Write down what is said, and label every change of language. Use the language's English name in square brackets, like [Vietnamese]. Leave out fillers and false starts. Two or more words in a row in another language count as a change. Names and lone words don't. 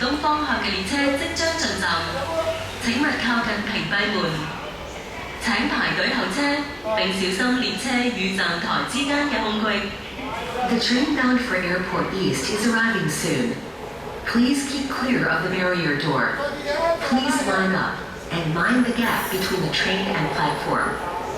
[Cantonese] 方向嘅列車即將進站，請勿靠近屏蔽門。請排隊候車，並小心列車與站台之間嘅空隙。 [English] The train bound for Airport East is arriving soon. Please keep clear of the barrier door. Please line up and mind the gap between the train and platform.